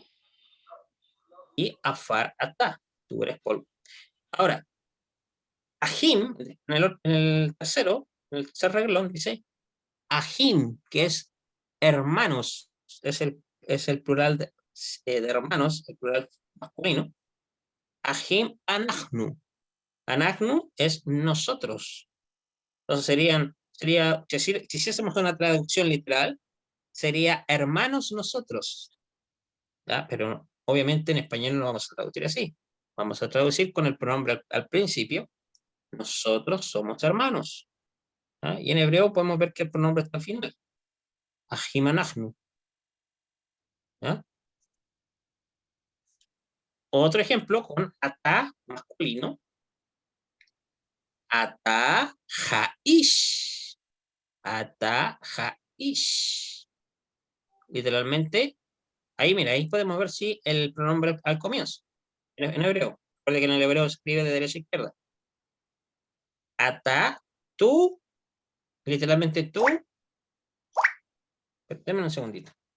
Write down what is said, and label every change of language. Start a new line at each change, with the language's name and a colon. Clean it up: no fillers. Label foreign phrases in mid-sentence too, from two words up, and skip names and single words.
Spanish: Y
Hebrew: עפר אתה,
Spanish: tú eres polvo. Ahora, ajim, en el tercer reglón, dice ajim, que es hermanos, es el plural de hermanos, el plural masculino.
Hebrew: אחים אנחנו אנחנו
Spanish: es nosotros. Entonces si hiciésemos una traducción literal, sería hermanos nosotros. ¿Ya? Pero obviamente en español no lo vamos a traducir así. Vamos a traducir con el pronombre al principio. Nosotros somos hermanos. ¿Ya? Y en hebreo podemos ver que el pronombre está al final.
Hebrew: אחים אנחנו.
Spanish: ¿Ya? Otro ejemplo con atá masculino.
Hebrew: אתה האיש. אתה האיש.
Spanish: Literalmente, ahí mira, ahí podemos ver si el pronombre al comienzo, en hebreo. Recuerde que en el hebreo se escribe de derecha a izquierda. Atá, tú, literalmente tú. Deme un segundito.